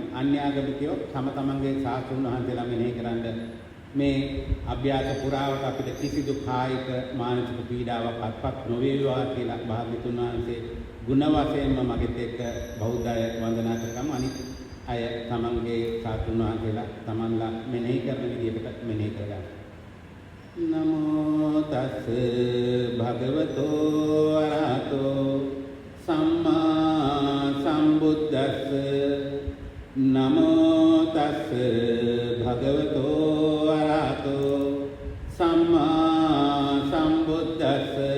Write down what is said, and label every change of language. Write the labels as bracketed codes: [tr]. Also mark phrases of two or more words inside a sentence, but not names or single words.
[si] අන්‍යාගමිකයෝ තම තමන්ගේ සාස්ත්‍රුන් වහන්සේලා මෙනෙහි කරන්න මේ අභ්‍යාස පුරාවට අපිට කිසිදු කායික මානසික පීඩාවක් අත්පත් නොවේවා කියලා භාග්‍යතුන් වහන්සේ ගුණ වශයෙන්ම මගෙත් එක්ක බෞද්ධය වන්දනා කරගමු. අනිත් අය තමන්ගේ සාස්ත්‍රුන් වහන්සේලා තමන්ලා මෙනෙහි කරන විදිහට මෙනෙහි කරගන්න. [pi] නමෝ තස් භගවතෝ අරහතෝ සම්මා සම්බුද්දස්ස. නමෝ තස් භගවතෝ අරහතෝ සම්මා සම්බුද්දස්ස.